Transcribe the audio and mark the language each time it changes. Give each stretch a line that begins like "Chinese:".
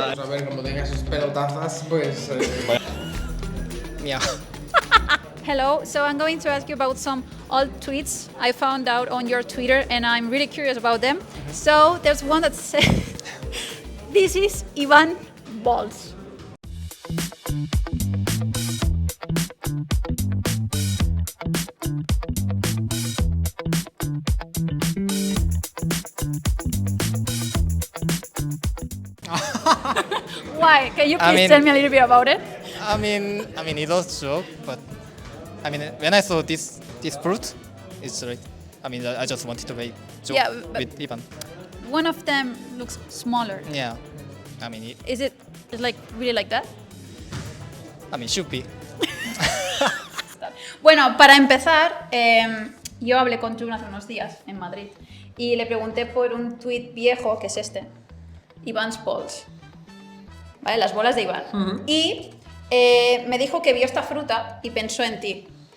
Spanish: A ver, como tenga sus pelotazas, pues...
English: Yeah. Hello, so I'm going to ask you about some old tweets I found out on your Twitter and I'm really curious about them. So there's one that says, this is Ivan Balls. Why? Can you please tell me a little bit about it? I mean, it was joke, but I mean, when I saw this fruit, it's like, I mean, I just wanted to make joke Yeah, but- with Ivan. One of them looks smaller. Yeah. I mean, Is it like really like that? should be.
Spanish: Bueno, para empezar, yo hablé con Jun hace unos días en Madrid y le pregunté por un tuit viejo, que es este, Ivan's Balls, ¿vale? Las bolas de Iván. Y me dijo que vio esta fruta y pensó en ti.